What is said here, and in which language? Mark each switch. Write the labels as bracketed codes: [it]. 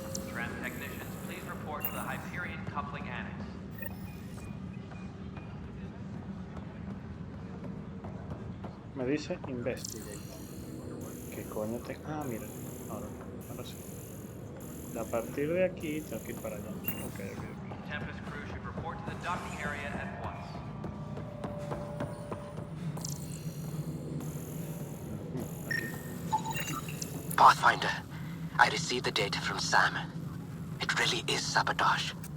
[en] Tram technicians, please report to the Hyperion coupling annex. [es] Me dice investigate. ¿Qué coño te... Ah, mira. Ahora sí. A partir de aquí tengo que ir para allá. Ok. [en] Tempest crew should report to the docking area at once. [es] Aquí. [en] Pathfinder, I received the data from Sam. It really is sabotage.